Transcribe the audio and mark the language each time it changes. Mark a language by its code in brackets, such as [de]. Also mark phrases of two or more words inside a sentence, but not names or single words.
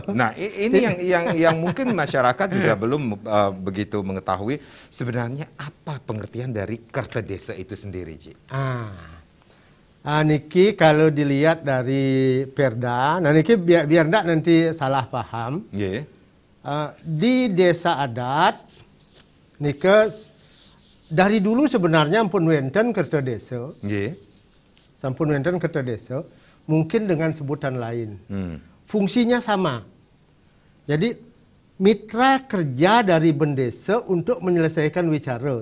[id] Nah, ini yang mungkin masyarakat juga belum begitu mengetahui sebenarnya apa pengertian dari Kerta Desa itu sendiri, Ci. Niki kalau dilihat dari Perda, nah niki biar enggak nanti salah paham. Di desa adat, niki dari dulu sebenarnya [ban] ampun wenten [id] Kerta Desa. [ban] Sampun wenten Kerta Desa, [id] mungkin dengan sebutan lain. Fungsinya sama. Jadi mitra kerja dari bendesa untuk menyelesaikan wicara.